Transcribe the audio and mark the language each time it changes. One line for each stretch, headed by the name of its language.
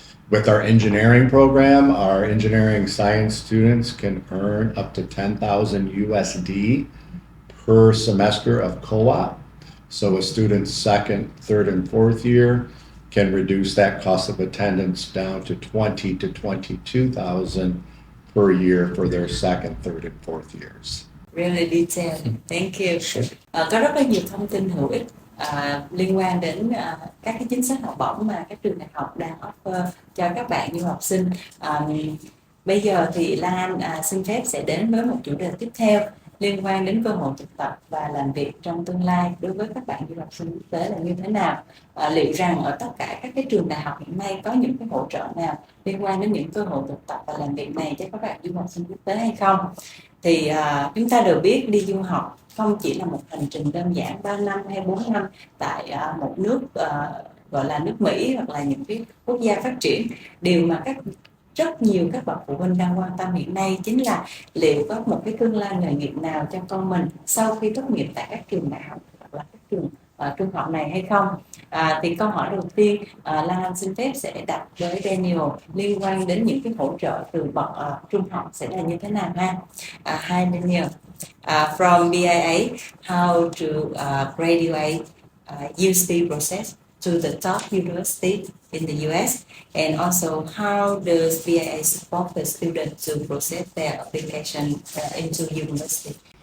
English: With our engineering program, our engineering science students can earn up to 10,000 USD per semester of co-op. So a student's second, third, and fourth year can reduce that cost of attendance down to 20 to 22,000 per year for their second, third, and fourth years. Really detailed. Thank you.
Vietnamese: Có rất là nhiều thông tin hữu ích liên quan đến các cái chính sách học bổng mà các trường đại học đang offer cho các bạn du học sinh. Bây giờ thì Lan xin phép sẽ đến với một chủ đề tiếp theo liên quan đến cơ hội thực tập và làm việc trong tương lai đối với các bạn du học sinh quốc tế là như thế nào. Liệu rằng ở tất cả các cái trường đại học hiện nay có những cái hỗ trợ nào liên quan đến những cơ hội thực tập và làm việc này cho các bạn du học sinh quốc tế hay không? Thì chúng ta đều biết đi du học không chỉ là một hành trình đơn giản 3 năm hay 4 năm tại một nước gọi là nước Mỹ hoặc là những cái quốc gia phát triển. Điều mà rất nhiều các bậc phụ huynh đang quan tâm hiện nay chính là liệu có một cái tương lai nghề nghiệp nào cho con mình sau khi tốt nghiệp tại các trường đại học hoặc là các trường trung học này hay không. Thì câu hỏi đầu tiên Lan xin phép sẽ đặt với Daniel liên quan đến những cái hỗ trợ từ bậc trung học sẽ là như thế nào ha.
English: Hi Daniel, from BIA, how to graduate USP process to the top university in the US, and also how does BIA support the student to process their application into university?